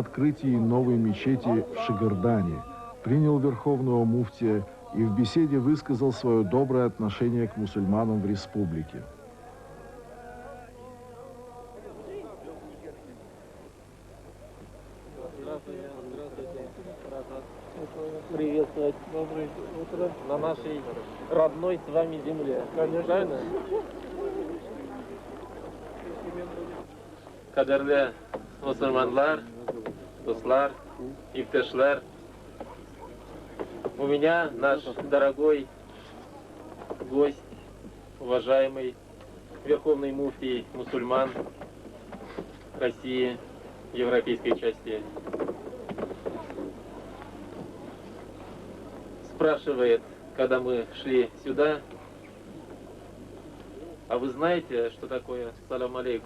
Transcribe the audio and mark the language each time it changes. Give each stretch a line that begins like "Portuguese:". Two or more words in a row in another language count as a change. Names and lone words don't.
Russian: открытии новой мечети в Шигардане, принял Верховного муфтия и в беседе высказал свое доброе отношение к мусульманам в республике. Приветствовать. Доброе утро. На нашей родной с вами земле. Конечно. Правильно?
Tatar: Кадерле мусульманлар, дуслар, иптешлер.
Russian: У меня наш дорогой гость, уважаемый Верховный муфтий мусульман России, европейской части. Спрашивает, когда мы шли сюда, а вы знаете, что такое
Arabic: سلام عليكم?